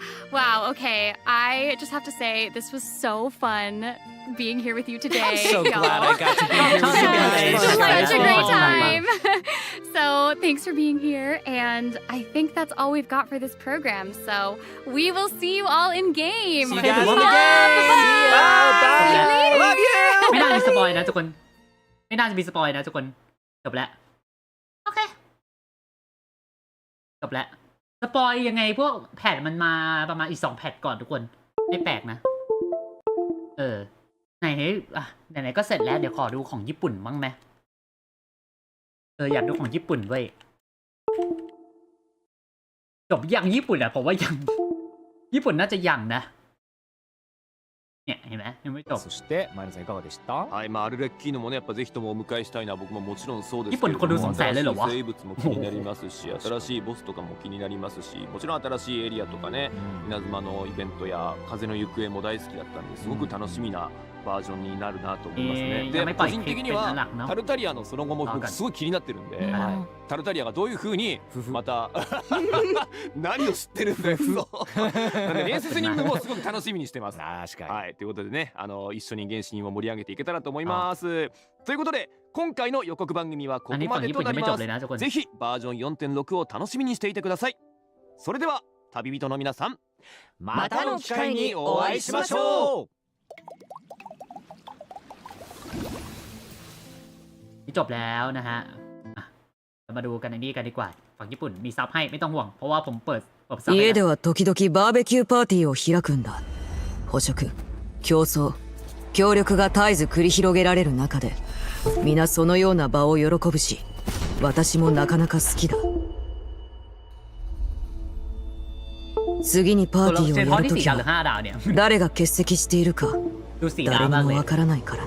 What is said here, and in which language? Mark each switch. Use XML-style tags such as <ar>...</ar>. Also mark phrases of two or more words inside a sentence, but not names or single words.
<en>Wow, okay, I just have to say this was so fun being here with you today. I'm so glad I got to be here with you guys. Such a great time. So thanks for being here, and I think that's all we've got for this program. So we will see you all in game. See you guys in the game. Bye. I love you.</en> <th>ไม่น่ามีสปอยนะทุกคนไม่น่าจะมีสปอยนะทุกคนจบแล้วโอเคจบแล้วสปอยยังไงพวกแพทมันมาประมาณอีก2แพทก่อนทุกคนไม่แปลกนะไหนก็เสร็จแล้วเดี๋ยวขอดูของญี่ปุ่นบ้างไหมอยากดูของญี่ปุ่นเว้ยจบยังญี่ปุ่นผมว่ายังญี่ปุ่นน่าจะยังนะเนี่ยเห็นไหมยังไม่จบ</th> <ja>そしてマイルさんいかがでしたはい、アルレッキーノもね、やっぱぜひともお迎えしたいのは僕ももちろんそうですけども、</ja> <th>ญี่ปุ่นคนดู200,000เลยเหรอวะ</th> <ja>生物も気になりますし、新しいボスとかも気になりますし、もちろん新しいエリアとかね、稲妻のイベントや風の行方も大好きだったんですごく楽しみなバージョンになるなと思いますね。で、個人的にはタルタリアのその後も僕すごい気になってるんで、タルタリアがどういう風にまた何を知ってるんだよ。なんで伝説任務もすごく楽しみにしてます。確かに。はい、ということでね、一緒に原神を盛り上げていけたらと思います。ということで今回の予告番組はここまでとなります。ぜひバージョン 4.6 を楽しみにしていてください。それでは旅人の皆さん、またの機会にお会いしましょう。</ja> <th>จบแล้วนะฮะมาดูกันในนี้กันดีกว่าฝั่งญี่ปุ่นมีซับให้ไม่ต้องห่วงเพราะว่าผมเปิดซับ</th> <ja>家では時々バーベキューパーティーを開くんだ。捕食、競争、協力が絶えず繰り広げられる中で皆そのような場を喜ぶし、私もなかなか好きだ。次にパーティーをやるときは誰が欠席しているか誰にもわからないからね。</ja>